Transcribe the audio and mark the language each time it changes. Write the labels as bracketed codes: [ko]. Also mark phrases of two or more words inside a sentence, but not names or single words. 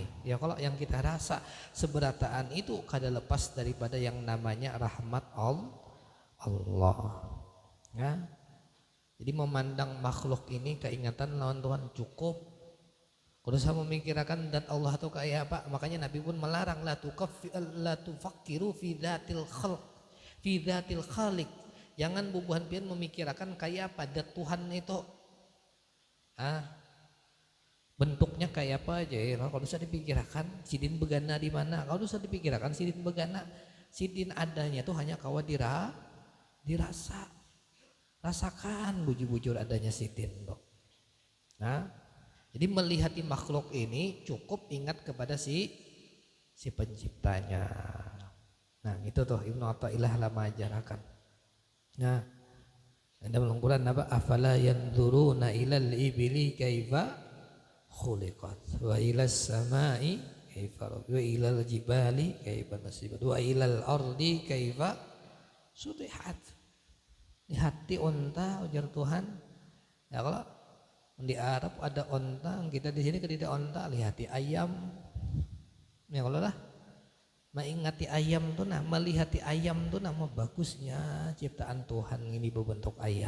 [bjn] Ya kalau yang kita rasa seberataan itu kada lepas daripada yang namanya rahmat Allah. Ya. Jadi memandang makhluk ini keingatan lawan Tuhan cukup. Kalau saya memikirkan dat Allah itu kayak apa, makanya Nabi pun melarang [ar] لا تفكروا في ذات الخلق، في ذات الخالق. [bjn] Jangan bubuhan pian memikirkan kayak apa dat Tuhan itu. Bentuknya kayak apa aja ya. Kalau bisa dipikirkan sidin begana di mana. Kalau bisa dipikirkan sidin begana, sidin adanya tuh hanya kawa dirasa. Rasakan bujur-bujur adanya sidin tuh. Jadi melihati makhluk ini cukup ingat kepada si penciptanya. Nah itu tuh Ibnu Athaillah lama ajarakan. Nah dalam Al-Quran apa? [ar] أفلا ينظرون إلى الإبل كيف خلقت وإلى السماء كيف وإلى الجبال كيف نصبت وإلى الأرض كيف سطحت. [bjn] Lihati unta ujar Tuhan. Ya kalau di Arab ada onta, kita di sini tidak onta, lihati ayam. Ya kalau lah, mengingati ayam tuh melihati ayam tuh nama bagusnya ciptaan Tuhan ini berbentuk ayam.